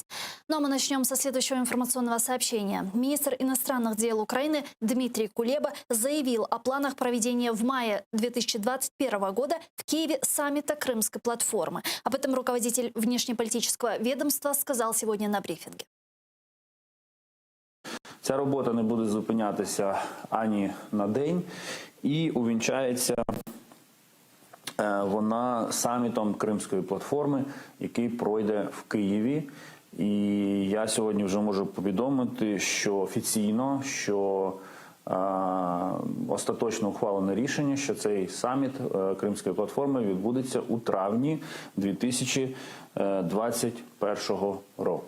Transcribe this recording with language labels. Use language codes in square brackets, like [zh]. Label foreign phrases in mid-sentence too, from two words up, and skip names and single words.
[ru] Ну а мы начнем со следующего информационного сообщения. Министр иностранных дел Украины Дмитрий Кулеба заявил о планах проведения в мае 2021 года в Киеве саммита Крымской платформы. Об этом руководитель внешнеполитического ведомства сказал сегодня на брифинге. [uk] Ця робота не буде зупинятися ані на день і увінчається вона самітом Кримської платформи, який пройде в Києві. І я сьогодні вже можу повідомити, що офіційно, що остаточно ухвалене рішення, що цей саміт Кримської платформи відбудеться у травні 2021 року.